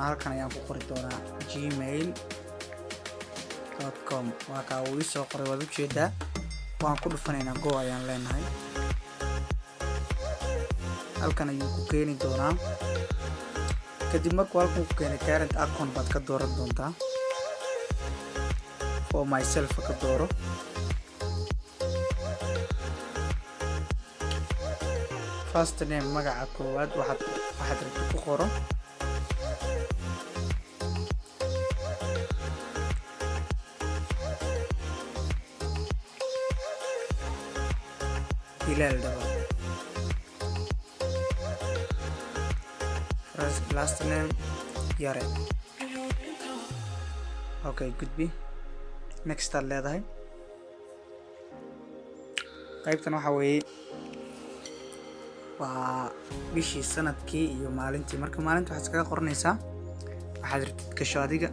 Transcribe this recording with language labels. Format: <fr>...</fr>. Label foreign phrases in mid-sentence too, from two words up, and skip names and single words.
<so>Halkan ayaan ku qori doonaa gmail.com. waa kaa uu isoo qoray waad u jeedaa. waan ku dhufanaynaa go ayaan leenahay. halkan ayuu ku keeni doonaa. kadib markuu halkan ku keenay</so> <en>current account</en> <so>baad ka dooran doontaa.</so> <en>for myself</en> <so>ka dooro.</so> <en>first name</en> <so>magaca koowaad waxaad rabto ku qoro. Hilal double.</so> <en>Last name Yare.</en> <so>Okay, gudbi. Next aad leedahay. qaybtan waxa weeye waa bishii sanadkii iyo maalintii. marka maalinta waxaad iskaga qoranaysaa waxaad rabtid gasho adiga.</so>